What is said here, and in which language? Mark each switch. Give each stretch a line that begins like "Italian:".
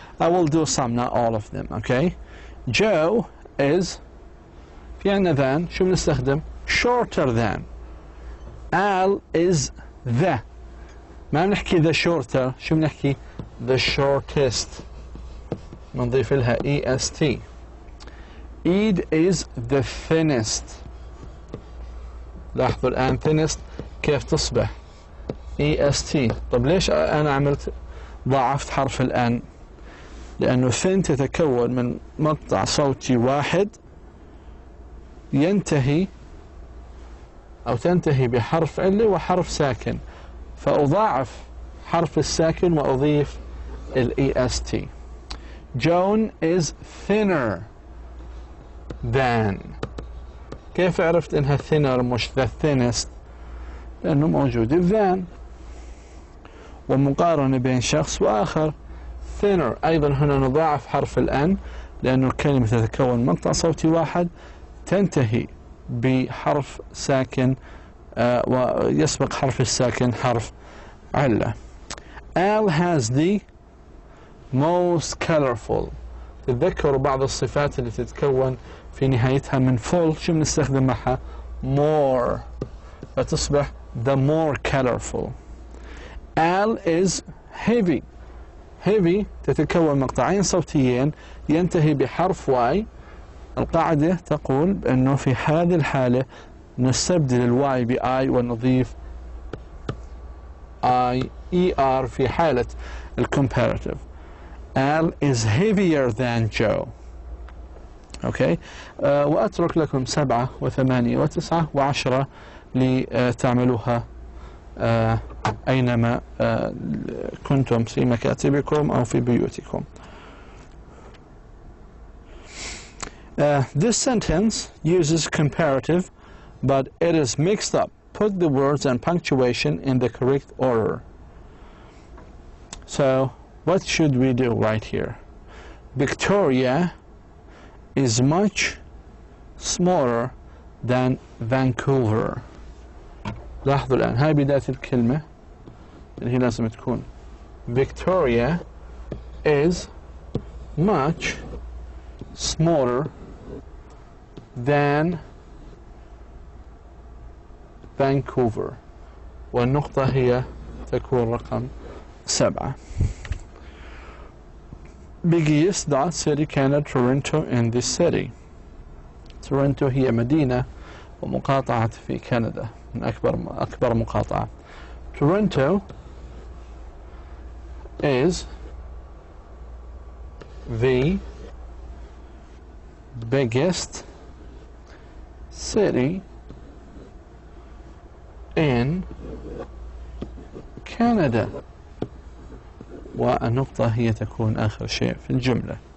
English: I will do some, not all of them, okay. Joe is
Arabic: في عنا
English: than،
Arabic: شو بنستخدم؟
English: shorter than. Al is the،
Arabic: ما بنحكي
English: the shorter،
Arabic: شو بنحكي؟
English: the shortest،
Arabic: بنضيف لها
English: est. Eid is the thinnest.
Arabic: لاحظوا الآن thinnest كيف تصبح؟ est. طب ليش أنا عملت ضاعفت حرف الآن؟ لأنه thin تتكون من مقطع صوتي واحد ينتهي أو تنتهي بحرف علة وحرف ساكن، فأضاعف حرف الساكن وأضيف est.
English: Joan is thinner than.
Arabic: كيف عرفت إنها thinner مش the thinnest؟ لأنه موجود than، ومقارنة بين شخص وآخر. thinner أيضا هنا نضاعف حرف الأن لأنه الكلمة تتكون مقطع صوتي واحد تنتهي بحرف ساكن ويسبق حرف الساكن حرف علة.
English: Al has the most colorful.
Arabic: تتذكروا بعض الصفات اللي تتكون في نهايتها من full شو بنستخدم معها؟ more، فتصبح the more colorful.
English: Al is heavy.
Arabic: heavy تتكون مقطعين صوتيين ينتهي بحرف واي. القاعدة تقول بأنه في هذه الحالة نستبدل الواي بآي ونضيف er في حالة الcomparative.
English: Al is heavier than Joe.
Arabic: اوكي. واترك لكم 7 و8 و9 و10 لتعملوها أينما كنتم في مكاتبكم أو في بيوتكم.
English: This sentence uses comparative, but it is mixed up. Put the words and punctuation in the correct order. So, what should we do right here? Victoria is much smaller than Vancouver.
Arabic: لاحظوا الآن هاي بداية الكلمة اللي هي لازم تكون
English: Victoria is much smaller than Vancouver,
Arabic: والنقطة هي تكون رقم 7.
English: Biggest dot city
Arabic: كانت
English: Toronto in this city.
Arabic: Toronto هي مدينة ومقاطعة في كندا، من أكبر مقاطعة.
English: Toronto is the biggest city in Canada،
Arabic: والنقطة هي تكون آخر شيء في الجملة.